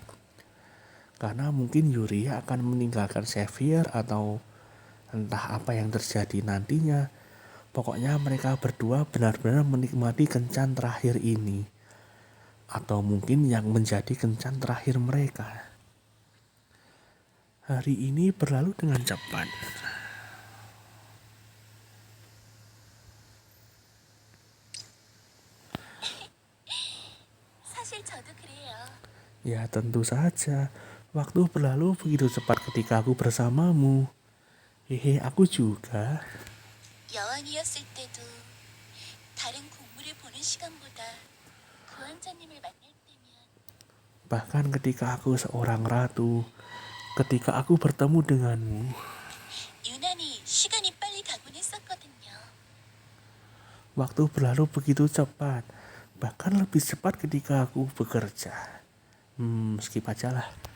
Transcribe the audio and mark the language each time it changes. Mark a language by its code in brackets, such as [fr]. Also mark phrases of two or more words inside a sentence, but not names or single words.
[id] Karena mungkin Yuria akan meninggalkan Xavier atau entah apa yang terjadi nantinya. Pokoknya mereka berdua benar-benar menikmati kencan terakhir ini. Atau mungkin yang menjadi kencan terakhir mereka. Hari ini berlalu dengan cepat. [ko] 사실 저도 그래요. [id] Ya tentu saja, waktu berlalu begitu cepat ketika aku bersamamu. Hehe, aku juga. [ko] 여왕이었을 때도 다른 공물을 보는 시간보다 구원자님을 만날 때면 [id] Bahkan ketika aku seorang ratu, ketika aku bertemu denganmu, [ko] 유난히 시간이 빨리 가곤 했었거든요. [id] waktu berlalu begitu cepat. Bahkan lebih cepat ketika aku bekerja. Skip aja lah.